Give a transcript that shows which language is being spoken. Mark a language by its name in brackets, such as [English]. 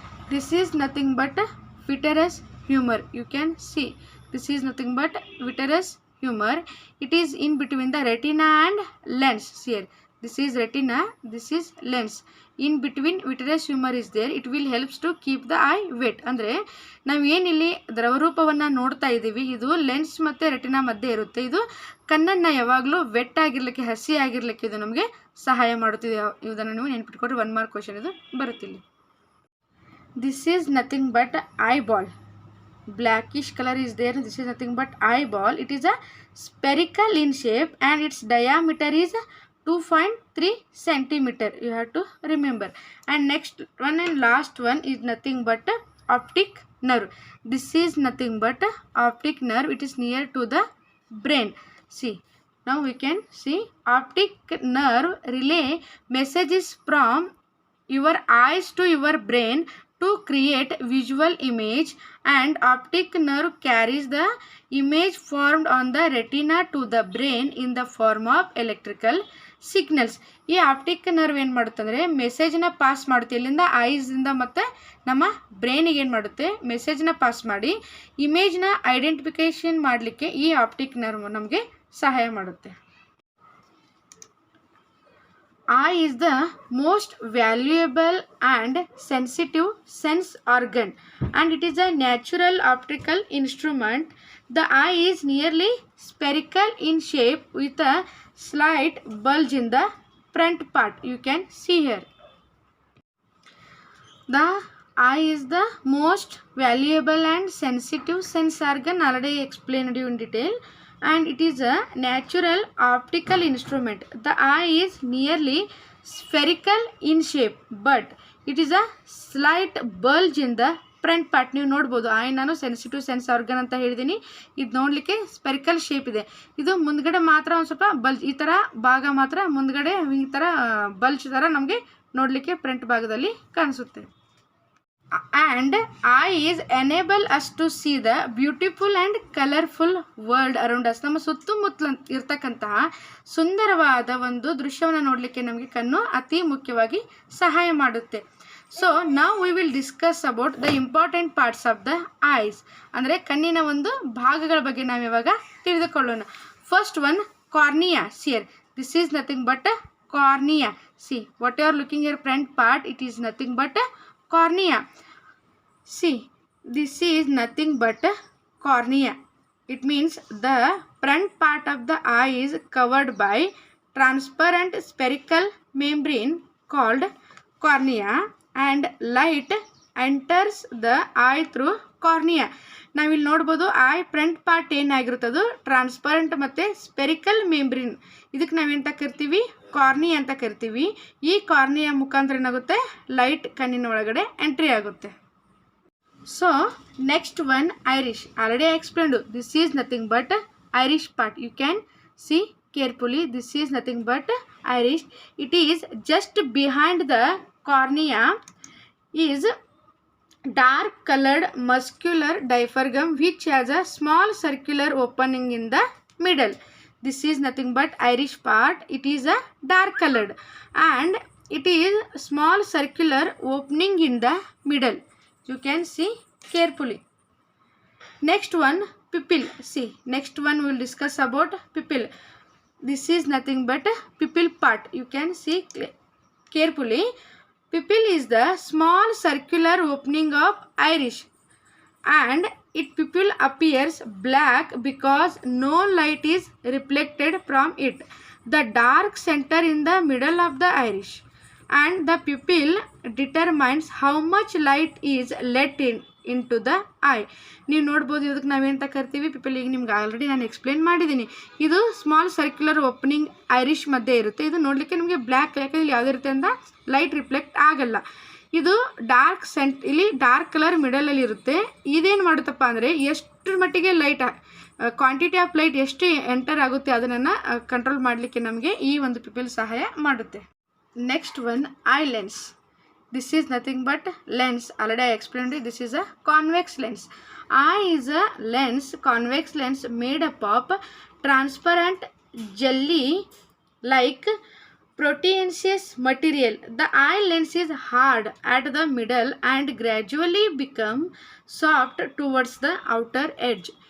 [English] This is nothing but vitreous humor. You can see. This is nothing but vitreous humor. It is in between the retina and lens. See here, this is retina, this is lens. In between vitreous humor is there. It will helps to keep the eye wet. [Kannada] ಅಂದರೆ ನಾವು ಏನಿಲ್ಲಿ ದ್ರವರೂಪವನ್ನು ನೋಡ್ತಾ ಇದ್ದೀವಿ ಇದು lens ಮತ್ತು retina ಮಧ್ಯೆ ಇರುತ್ತೆ. ಇದು ಕಣ್ಣನ್ನು ಯಾವಾಗಲೂ ವೆಟ್ ಆಗಿರಲಿಕ್ಕೆ, ಹಸಿ ಆಗಿರಲಿಕ್ಕೆ ಇದು ನಮಗೆ ಸಹಾಯ ಮಾಡುತ್ತಿದೆ. ಇದನ್ನು ನೀವು ನೆನ್ಪಿಟ್ಕೊಟ್ರೆ 1 ಮಾರ್ಕ್ ಕ್ವಶನ್ ಇದು ಬರುತ್ತಿಲ್ಲ. [English] This is nothing but eyeball. Blackish color is there. This is nothing but eyeball. It is a spherical in shape and its diameter is 2.3 centimeter. You have to remember. And next one and last one is nothing but optic nerve. This is nothing but optic nerve. It is near to the brain. See, now we can see optic nerve relay messages from your eyes to your brain to create visual image, and optic nerve carries the image formed on the retina to the brain in the form of electrical signals. [Kannada] ಈ optic nerve ಏನು ಮಾಡುತ್ತೆ ಅಂದರೆ ಮೆಸೇಜ್ನ pass ಮಾಡುತ್ತೆ. ಇಲ್ಲಿಂದ ಐಸಿಂದ ಮತ್ತು ನಮ್ಮ ಬ್ರೈನಿಗೆ ಏನು ಮಾಡುತ್ತೆ? ಮೆಸೇಜ್ನ ಪಾಸ್ ಮಾಡಿ ಇಮೇಜ್ನ ಐಡೆಂಟಿಫಿಕೇಷನ್ ಮಾಡಲಿಕ್ಕೆ ಈ ಆಪ್ಟಿಕ್ ನರ್ವ್ ನಮಗೆ ಸಹಾಯ ಮಾಡುತ್ತೆ. [English] eye is the most valuable and sensitive sense organ, and it is a natural optical instrument. The eye is nearly spherical in shape with a slight bulge in the front part. You can see here. The eye is the most valuable and sensitive sense organ, already explained you in detail, and it is a natural optical instrument. The eye is nearly spherical in shape, but it is a slight bulge in the front part. [Kannada] ನೀವು ನೋಡ್ಬೋದು, I ನಾನು sensitive sense organ ಅಂತ ಹೇಳಿದ್ದೀನಿ. ಇದು ನೋಡಲಿಕ್ಕೆ spherical shape ಇದೆ. ಇದು ಮುಂದ್ಗಡೆ ಮಾತ್ರ ಒಂದು ಸ್ವಲ್ಪ ಬಲ್ಜ್, ಈ ಥರ ಭಾಗ ಮಾತ್ರ ಮುಂದ್ಗಡೆ ಈ ಥರ ಬಲ್ಜ್ ಥರ ನಮಗೆ ನೋಡಲಿಕ್ಕೆ ಫ್ರಂಟ್ ಭಾಗದಲ್ಲಿ ಕಾಣಿಸುತ್ತೆ. [English] And eye is enable us to see the beautiful and colorful world around us. [Kannada] ನಮ್ಮ ಸುತ್ತಮುತ್ತಲ ಇರ್ತಕ್ಕಂತಹ ಸುಂದರವಾದ ಒಂದು ದೃಶ್ಯವನ್ನು ನೋಡಲಿಕ್ಕೆ ನಮಗೆ ಕಣ್ಣು ಅತಿ ಮುಖ್ಯವಾಗಿ ಸಹಾಯ ಮಾಡುತ್ತೆ. ಸೊ ನಾವು [English] We will discuss about the important parts of the eyes. [Kannada] ಅಂದರೆ ಕಣ್ಣಿನ ಒಂದು ಭಾಗಗಳ ಬಗ್ಗೆ ನಾವು ಇವಾಗ ತಿಳಿದುಕೊಳ್ಳೋಣ. [English] First one, cornea. See here this is nothing but cornea. See what you are looking your front part, it is nothing but cornea. See, this is nothing but cornea. It means the front part of the eye is covered by transparent spherical membrane called cornea, and light enters the eye through cornea. [Kannada] ನಾವಿಲ್ಲಿ ನೋಡ್ಬೋದು, I front part ಏನಾಗಿರುತ್ತದು transparent ಮತ್ತು spherical ಮೆಂಬ್ರಿನ್. ಇದಕ್ಕೆ ನಾವೇಂತ ಕರಿತೀವಿ, Carney ಅಂತ ಕರಿತೀವಿ. ಈ cornea ಮುಖಾಂತರ ಏನಾಗುತ್ತೆ, ಲೈಟ್ ಕಣ್ಣಿನ ಒಳಗಡೆ ಎಂಟ್ರಿ ಆಗುತ್ತೆ. [English] So next one, iris. Already explained, this is nothing but iris part. You can see carefully, this is nothing but iris. It is just behind the cornea is dark colored muscular diaphragm which has a small circular opening in the middle. This is nothing but iris part. It is a dark colored and it is small circular opening in the middle. You can see carefully. Next one, pupil. See, next one we will discuss about pupil. This is nothing but pupil part. You can see carefully. Pupil is the small circular opening of iris, and its pupil appears black because no light is reflected from it. The dark center in the middle of the iris and the pupil determines how much light is let into the eye. [Kannada] ನೀವು ನೋಡ್ಬೋದು, ಇದಕ್ಕೆ ನಾವೇಂತ ಕರಿತೀವಿ, ಪಿಪಲ್. ಈಗ ನಿಮ್ಗೆ already ನಾನು explain ಮಾಡಿದ್ದೀನಿ. ಇದು small circular opening Irish ಮಧ್ಯೆ ಇರುತ್ತೆ. ಇದು ನೋಡಲಿಕ್ಕೆ ನಿಮಗೆ ಬ್ಲ್ಯಾಕ್, ಯಾಕಂದ್ರೆ ಯಾವುದೇ ರೀತಿಯಿಂದ ಲೈಟ್ ರಿಫ್ಲೆಕ್ಟ್ ಆಗಲ್ಲ. ಇದು ಡಾರ್ಕ್ ಇಲ್ಲಿ ಡಾರ್ಕ್ ಕಲರ್ ಮಿಡಲಲ್ಲಿ ಇರುತ್ತೆ. ಇದೇನು ಮಾಡುತ್ತಪ್ಪ ಅಂದರೆ, ಎಷ್ಟು ಮಟ್ಟಿಗೆ ಲೈಟ್ [English] quantity of light [Kannada] ಎಷ್ಟು ಎಂಟರ್ ಆಗುತ್ತೆ ಅದನ್ನು ಕಂಟ್ರೋಲ್ ಮಾಡಲಿಕ್ಕೆ ನಮಗೆ ಈ ಒಂದು ಪಿಪಲ್ ಸಹಾಯ ಮಾಡುತ್ತೆ. [English] Next one, eye lens. This is nothing but lens. Already I explained it. This is a convex lens. Eye is a lens, convex lens made up of transparent jelly like proteinaceous material. The eye lens is hard at the middle and gradually become soft towards the outer edge.